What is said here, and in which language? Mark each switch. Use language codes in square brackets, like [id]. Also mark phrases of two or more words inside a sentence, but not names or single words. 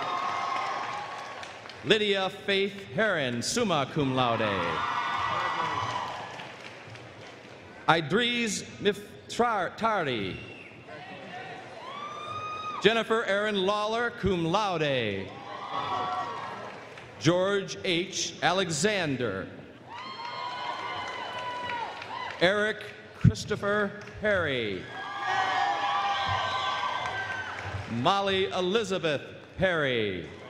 [en] Lydia Faith Heron, [la] summa cum laude. [en] Idris Miftardi. Jennifer Erin Lawler, [la] cum laude. [en] George H. Alexander. Eric Christopher Perry. Molly Elizabeth Perry.